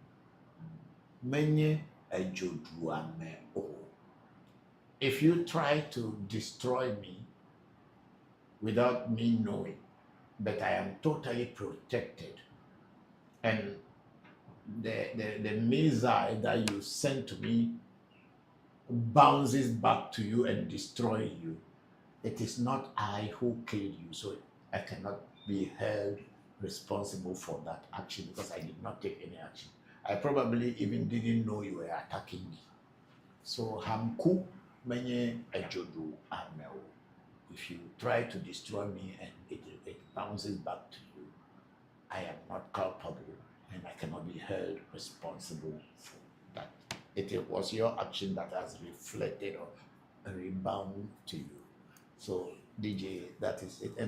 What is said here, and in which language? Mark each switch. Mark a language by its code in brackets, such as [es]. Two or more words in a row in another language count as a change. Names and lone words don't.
[en] If you try to destroy me without me knowing, but I am totally protected, and the missile that you send to me bounces back to you and destroys you, it is not I who killed you, so I cannot be held responsible for that action because I did not take any action. I probably even didn't know you were attacking me. So hamku menye ejodu ameo. If you try to destroy me and it bounces back to you, I am not culpable and I cannot be held responsible for that. It was your action that has reflected or rebound to you. So DJ, that is it.